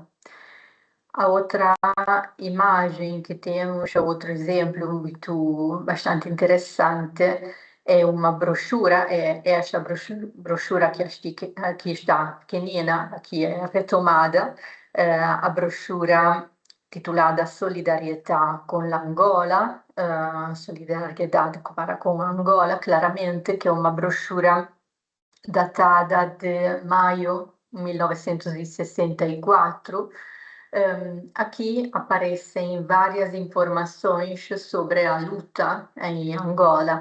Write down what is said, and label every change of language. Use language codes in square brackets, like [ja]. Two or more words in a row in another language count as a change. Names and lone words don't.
[pt] A outra imagem que temos, outro exemplo bastante interessante, é uma brochura, é esta brochura que aqui está pequenina, aqui é retomada, a brochura titulada Solidarietà con l'Angola, Solidariedade para com Angola, claramente, que é uma brochura datada de maio 1964, Aqui aparecem várias informações sobre a luta em Angola.